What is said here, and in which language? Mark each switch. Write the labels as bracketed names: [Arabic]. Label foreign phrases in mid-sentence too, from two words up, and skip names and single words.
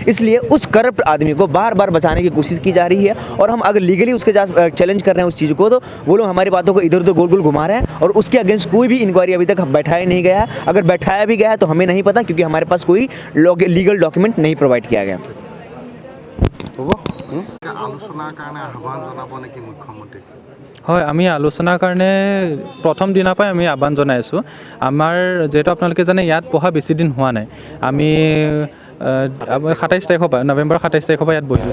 [Hindi] इसलिए उस करप्ट आदमी को बार बार बचाने की कोशिश की जा रही है, और हम अगर लीगली उसके साथ चैलेंज कर रहे हैं उस चीज़ को, तो वो लोग हमारी बातों को इधर उधर गोल गोल घुमा रहे हैं और उसके अगेंस्ट कोई भी इंक्वायरी अभी तक बैठाया नहीं गया है। अगर बैठाया भी गया है तो हमें नहीं पता, क्योंकि हमारे पास कोई [English] legal document [Hindi] नहीं प्रोवाइड किया गया। [Assamese] আলোচনাৰ কাৰণে আহ্বান জনাব নেকি মুখ্যমন্ত্ৰীক? হয়, আমি আলোচনাৰ কাৰণে প্ৰথম দিনৰ পৰাই আমি আহ্বান জনাই আছোঁ। আমাৰ যেহেতু আপোনালোকে জানে ইয়াত পঢ়া বেছি দিন হোৱা নাই। আমি 27 তাৰিখৰ পৰা নৱেম্বৰ 27 তাৰিখৰ পৰা ইয়াত বহিছোঁ।